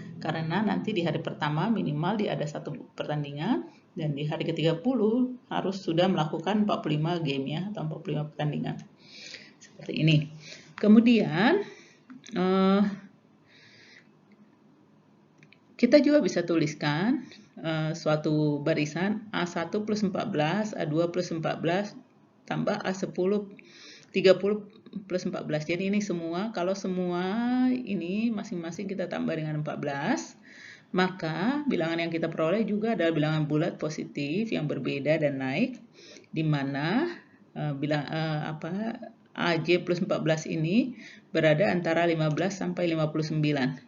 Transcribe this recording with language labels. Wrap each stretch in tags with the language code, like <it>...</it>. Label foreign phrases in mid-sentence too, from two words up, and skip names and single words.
<id>Karena nanti di hari pertama minimal ada 1 pertandingan dan di hari ke-30 harus sudah melakukan 45 game ya atau 45 pertandingan. Seperti ini. Kemudian kita juga bisa tuliskan suatu barisan A1 plus 14, A2 plus 14 tambah A10 30 plus 14. Jadi ini semua, kalau semua ini masing-masing kita tambah dengan 14, maka bilangan yang kita peroleh juga adalah bilangan bulat positif yang berbeda dan naik, di mana AJ plus 14 ini berada antara 15 sampai 59.</id>